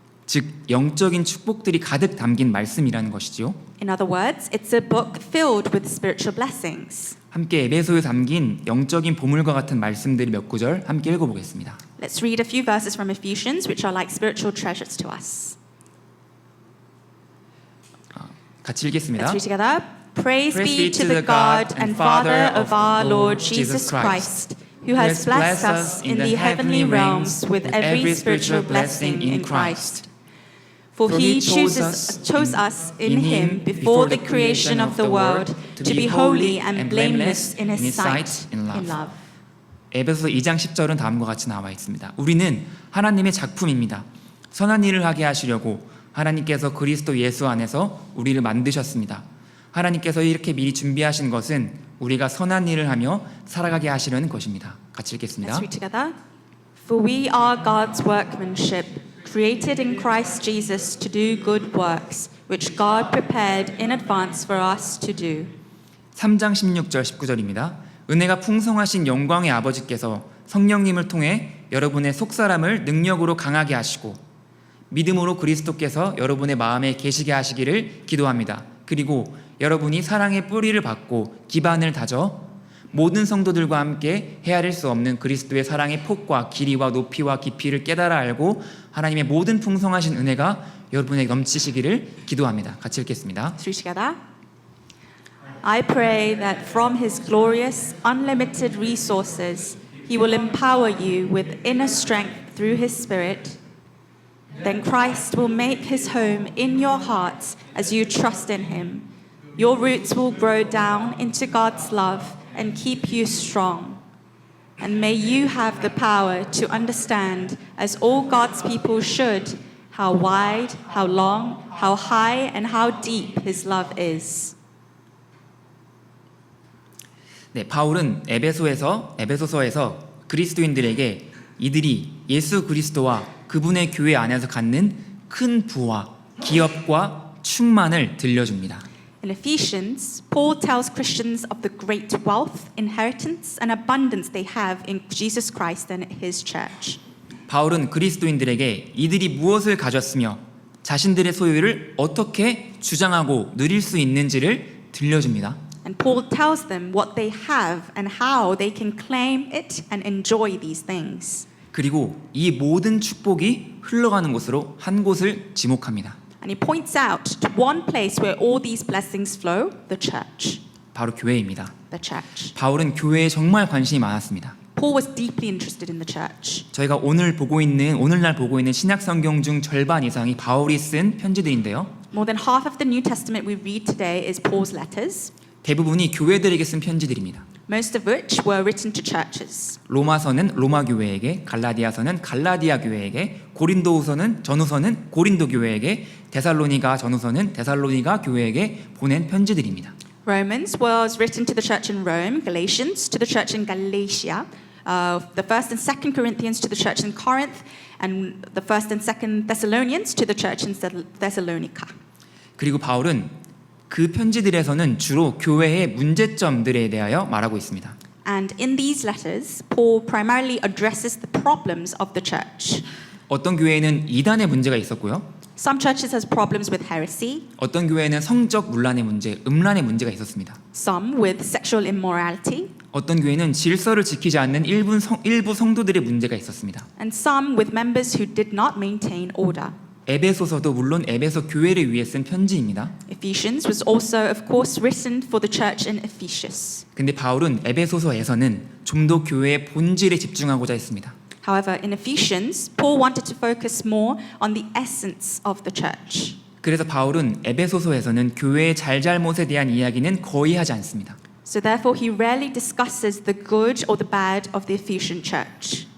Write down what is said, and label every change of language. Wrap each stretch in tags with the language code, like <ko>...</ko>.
<ko>즉 영적인 축복들이 가득 담긴 말씀이라는 것이지요.</ko> <en>In other words, it's a book filled with spiritual blessings.</en> <ko>함께 에베소에 담긴 영적인 보물과 같은 말씀들이 몇 구절 함께 읽어보겠습니다.</ko> <en>Let's read a few verses from Ephesians, which are like spiritual treasures to us.</en> <ko>같이 읽겠습니다.</ko> <en>Let's read together. Praise be to the God and Father of our Lord Jesus Christ, who has blessed us in the heavenly realms with every spiritual blessing in Christ. For he chose us in him before the creation of the world to be holy and blameless in His sight in love.</en> <ko>에베소서 2장 10절은 다음과 같이 나와 있습니다. 우리는 하나님의 작품입니다. 선한 일을 하게 하시려고 하나님께서 그리스도 예수 안에서 우리를 만드셨습니다. 하나님께서 이렇게 미리 준비하신 것은 우리가 선한 일을 하며 살아가게 하시려는 것입니다. 같이 읽겠습니다.</ko> <en>Let's read together. For we are God's workmanship, created in Christ Jesus to do good works, which God prepared in advance for us to do.</en> <ko>3장 16절 19절입니다. 은혜가 풍성하신 영광의 아버지께서 성령님을 통해 여러분의 속사람을 능력으로 강하게 하시고 믿음으로 그리스도께서 여러분의 마음에 계시게 하시기를 기도합니다. 그리고 여러분이 사랑의 뿌리를 받고 기반을 다져 모든 성도들과 함께 헤아릴 수 없는 그리스도의 사랑의 폭과 길이와 높이와 깊이를 깨달아 알고 하나님의 모든 풍성하신 은혜가 여러분에게 넘치시기를 기도합니다. 같이 읽겠습니다.</ko> <en>Let's read together. I pray that from His glorious, unlimited resources, He will empower you with inner strength through His Spirit. Then Christ will make His home in your hearts as you trust in Him. Your roots will grow down into God's love and keep you strong. And may you have the power to understand, as all God's people should, how wide, how long, how high, and how deep His love is.</en> <ko>네, 바울은 에베소서에서 그리스도인들에게 이들이 예수 그리스도와 그분의 교회 안에서 갖는 큰 부와 기업과 충만을 들려줍니다.</ko> <en>In Ephesians, Paul tells Christians of the great wealth, inheritance, and abundance they have in Jesus Christ and His church.</en> <ko>바울은 그리스도인들에게 이들이 무엇을 가졌으며 자신들의 소유를 어떻게 주장하고 누릴 수 있는지를 들려줍니다.</ko> <en>And Paul tells them what they have and how they can claim it and enjoy these things.</en> <ko>그리고 이 모든 축복이 흘러가는 곳으로 한 곳을 지목합니다.</ko> <en>And he points out to one place where all these blessings flow, the church.</en> <ko>바로 교회입니다.</ko> <en>The church.</en> <ko>바울은 교회에 정말 관심이 많았습니다.</ko> <en>Paul was deeply interested in the church.</en> <ko>저희가 오늘날 보고 있는 신약 성경 중 절반 이상이 바울이 쓴 편지들인데요.</ko> <en>More than half of the New Testament we read today is Paul's letters.</en> <ko>대부분이 교회들에게 쓴 편지들입니다.</ko> <en>Most of which were written to churches.</en> <ko>로마서는 로마 교회에게, 갈라디아서는 갈라디아 교회에게, 전후서는 고린도 교회에게, 데살로니가 전후서는 데살로니가 교회에게 보낸 편지들입니다.</ko> <en>Romans was written to the church in Rome, Galatians to the church in Galatia, the first and second Corinthians to the church in Corinth, and the first and second Thessalonians to the church in Thessalonica.</en> <ko>그리고 바울은 그 편지들에서는 주로 교회의 문제점들에 대하여 말하고 있습니다.</ko> <en>And in these letters, Paul primarily addresses the problems of the church.</en> <ko>어떤 교회에는 이단의 문제가 있었고요.</ko> <en>Some churches has problems with heresy,</en> <ko>어떤 교회는 성적 문란의 문제, 음란의 문제가 있었습니다.</ko> <en>some with sexual immorality,</en> <ko>어떤 교회는 질서를 지키지 않는 일부 성도들의 문제가 있었습니다.</ko> <en>and some with members who did not maintain order.</en> <ko>에베소서도 물론 에베소 교회를 위해 쓴 편지입니다.</ko> <en>Ephesians was also, of course, written for the church in Ephesus.</en> <ko>근데 바울은 에베소서에서는 좀 더 교회의 본질에 집중하고자 했습니다.</ko> <en>However, in Ephesians, Paul wanted to focus more on the essence of the church.</en> <ko>그래서 바울은 에베소서에서는 교회의 잘잘못에 대한 이야기는 거의 하지 않습니다.</ko> <en>So therefore, he rarely discusses the good or the bad of the Ephesian church.</en>